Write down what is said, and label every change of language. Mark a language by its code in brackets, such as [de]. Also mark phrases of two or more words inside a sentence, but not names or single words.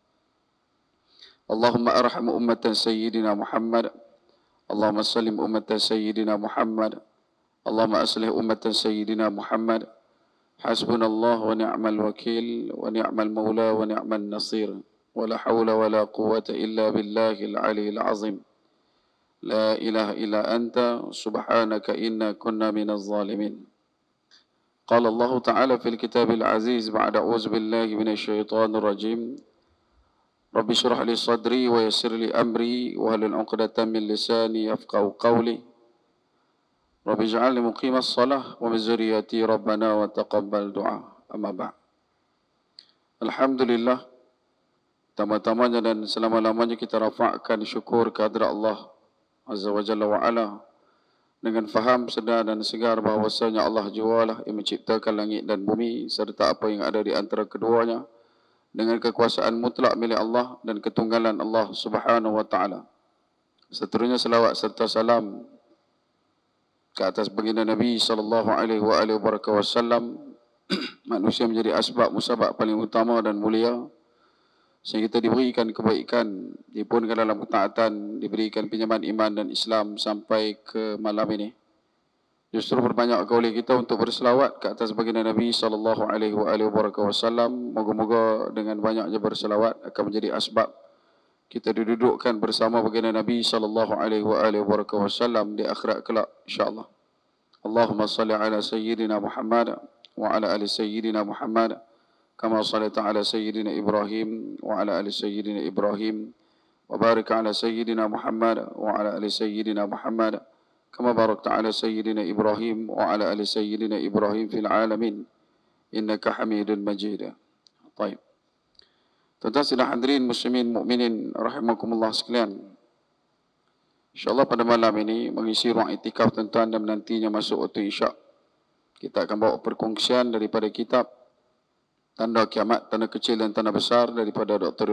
[ar] اللهم أرحم أمة سيدنا محمد اللهم سلم أمة سيدنا محمد اللهم أصلح أمة سيدنا محمد حسبنا الله ونعم الوكيل ونعم المولى ونعم النصير ولا حول ولا قوة إلا بالله العلي العظيم لا إله إلا أنت سبحانك إنا كنا من الظالمين قال الله تعالى في الكتاب العزيز بعد أعوذ بالله من الشيطان الرجيم رب اشرح لي صدري ويسر لي أمري واحلل عقدة من لساني يفقهوا قولي رب اجعلني مقيم الصلاة ومن ذريتي ربنا وتقبل دعاء أما بعد Alhamdulillah, [ms] tama-tamanya dan selama-lamanya kita rafa'kan syukur kehadrat [ar] الله عز وجل وعلا [ms] dengan faham, sedar dan segar bahawasanya Allah jualah yang menciptakan langit dan bumi serta apa yang ada di antara keduanya dengan kekuasaan mutlak milik Allah dan ketunggalan [ar] الله سبحانه وتعالى. [ms] Seterusnya selawat serta salam ke atas baginda Nabi [ar] صلى الله عليه وسلم, [ms] manusia menjadi asbab musabab paling utama dan mulia sehingga kita diberikan kebaikan, dipunkan dalam ketaatan, diberikan pinjaman iman dan Islam sampai ke malam ini. Justru berbanyak oleh kita untuk berselawat ke atas baginda Nabi [ar] صلى الله عليه وسلم. [ms] Moga-moga dengan banyaknya berselawat akan menjadi asbab kita didudukkan bersama baginda Nabi [ar] صلى الله عليه وسلم [ms] di akhirat kelak insya-Allah. [ar] اللهم صل على سيدنا محمد وعلى آل سيدنا محمد كما صليت على سيدنا إبراهيم وعلى آل سيدنا إبراهيم وبارك على سيدنا محمد وعلى آل سيدنا محمد كما باركت على سيدنا إبراهيم وعلى آل سيدنا إبراهيم في العالمين إنك حميد مجيد. [ms] Baik. Tuan-tuan sidang hadirin muslimin mukminin rahimakumullah sekalian. Insyaallah pada malam ini mengisi ruang iktikaf tuan-tuan dan nantinya masuk waktu Isyak. Kita akan bawa perkongsian daripada kitab Tanda Kiamat, Tanda Kecil dan Tanda Besar daripada Dr.